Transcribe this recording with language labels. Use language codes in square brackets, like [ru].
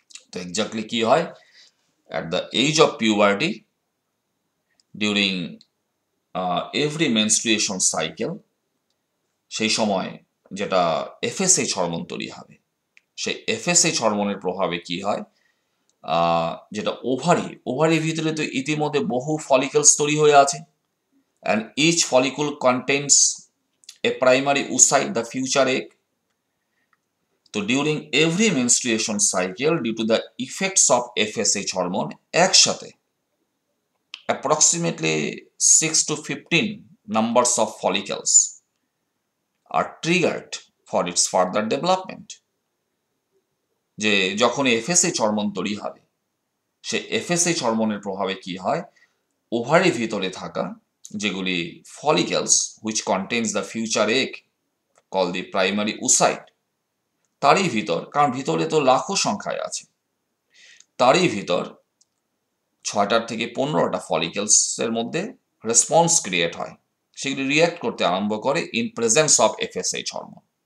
[bn] তো এক্স্যাক্টলি কি হয়, [en] at the age of puberty during every menstruation cycle, [bn] সেই সময় যেটা এফএসএইচ হরমোন তৈরি হবে, সেই এফএসএইচ হরমোনের প্রভাবে কি হয়, যেটা ওভারির ভিতরে তো ইতিমধ্যে বহু ফলিকেলস তৈরি হয়ে আছে, [en] and each follicle contains a primary oocyte, the future egg. So during every menstruation cycle, due to the effects of FSH hormone, [bn] একসাথে [en] approximately 6 to 15 numbers of follicles are triggered for its further development. [bn] যে যখন FSH hormone তৈরি হবে, সে FSH হরমোনের প্রভাবে কি হয়, ওভারির ভিতরে থাকা যেগুলি ফলিকেলস [en] which contains the future egg called the primary oocyte, [bn] তারই ভিতর, কারণ ভিতরে তো লাখো সংখ্যায় আছে, তারই ভিতর 6টা থেকে 15টা ফলিকেলস এর মধ্যে রেসপন্স ক্রিয়েট হয়, সেগুলি রিঅ্যাক্ট করতে আরম্ভ করে [en] In presence of FSH hormone.